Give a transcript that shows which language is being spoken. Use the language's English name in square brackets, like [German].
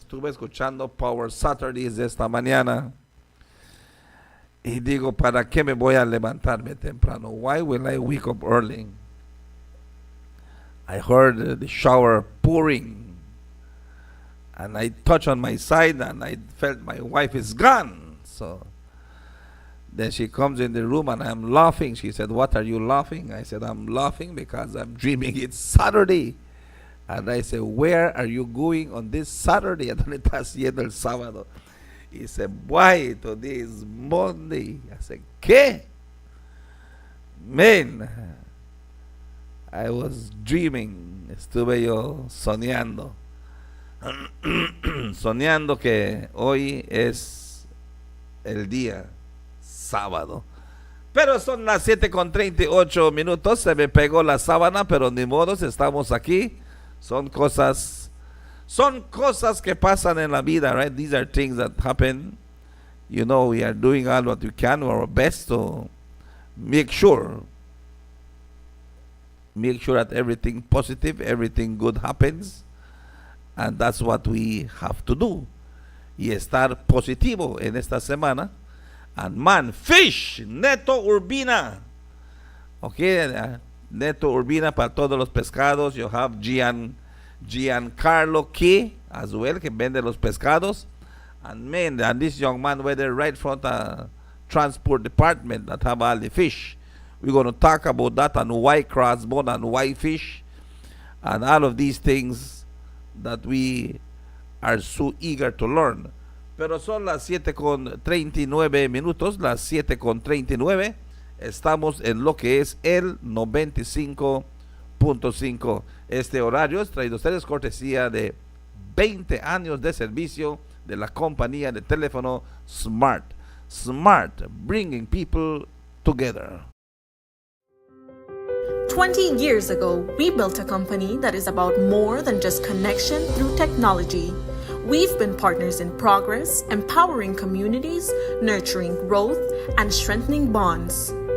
[Spanish] Estuve escuchando Power Saturdays esta mañana y digo, ¿para qué me voy a levantarme temprano? [English] Why will I wake up early? I heard the shower pouring, and I touched on my side, and I felt my wife is gone. So then she comes in the room, and I'm laughing. She said, "What are you laughing?" I said, "I'm laughing because I'm dreaming it's Saturday." And I said, "Where are you going on this Saturday?" [Spanish] ¿Dónde estás yendo el sábado? He said, "Why? Today is Monday." I said, ¿qué? Man, I was dreaming, estuve yo soñando, soñando que hoy es el día sábado. Pero son las 7:38, se me pegó la sábana, pero ni modos, estamos aquí. Son cosas que pasan en la vida, right? [English] These are things that happen. You know, we are doing all what we can, our best to make sure that everything positive, everything good happens, and that's what we have to do. [Spanish] Y estar positivo en esta semana. And man, fish, Neto Urbina. Okay, Neto Urbina para todos los pescados. [English] You have Giancarlo Key as well, que vende los pescados. And man, and this young man were there right from the transport department that have all the fish. We're going to talk about that and white crossbone and white fish and all of these things that we are so eager to learn. [Spanish] Pero son las 7:39 minutos, las 7:39. Estamos en lo que es el 95.5. Este horario es traído a ustedes cortesía de 20 años de servicio de la compañía de teléfono Smart. [English] Smart, bringing people together. 20 years ago, we built a company that is about more than just connection through technology. We've been partners in progress, empowering communities, nurturing growth, and strengthening bonds.